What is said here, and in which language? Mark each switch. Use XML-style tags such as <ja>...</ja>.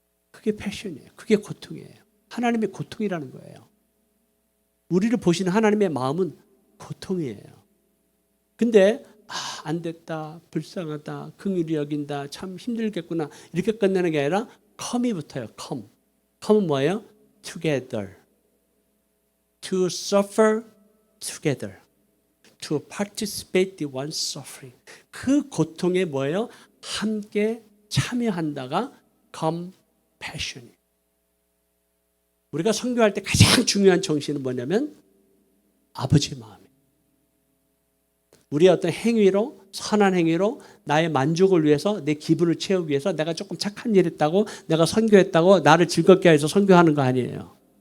<ko>그게 패션이에요. 그게 고통이에요. 하나님의 고통이라는 거예요. 우리를 보시는 하나님의 마음은 고통이에요. 근데 안 됐다, 불쌍하다, 긍휼히 여긴다, 참 힘들겠구나 이렇게 끝내는 게 아니라 come이 붙어요. come은 뭐예요?</ko> <en>together, to suffer together, to participate in one's suffering.</en> <ko>그 고통에 뭐예요? 함께 참여한다가 compassion이에요. 우리가 선교할 때 가장 중요한 정신은 뭐냐면 아버지의 마음이에요. 우리의 어떤 행위로 선한 행위로 나의 만족을 위해서 내 기분을 채우기 위해서 내가 조금 착한 일 했다고 내가 선교했다고 나를 즐겁게 해서 선교하는 거 아니에요.</ko>